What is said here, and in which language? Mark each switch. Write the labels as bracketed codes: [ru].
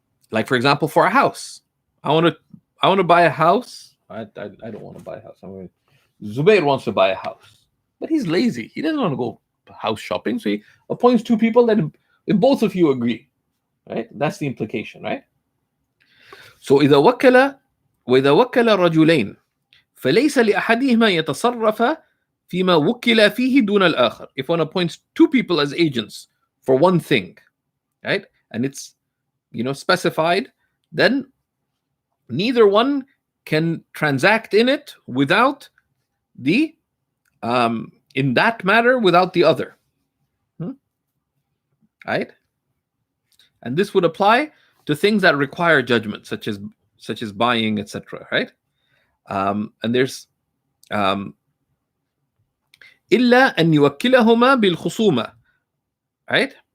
[en] Like, for example, for a house, I want to buy a house. I don't want to buy a house. Zubair wants to buy a house, but he's lazy. He doesn't want to go house shopping, so he appoints 2 people that if both of you agree, right? That's the implication, right? [ar] So إذا وكل رجلين فليس لأحدهما يتصرف فيما وكل فيه دون الآخر. [en] If one appoints 2 people as agents for one thing, right, and it's specified, then neither one can transact in it without the in that matter without the other, right? And this would apply to things that require judgment, such as buying, etc., right? And there's [ar] إلا أن يوكلهما بالخصومة, [en] right?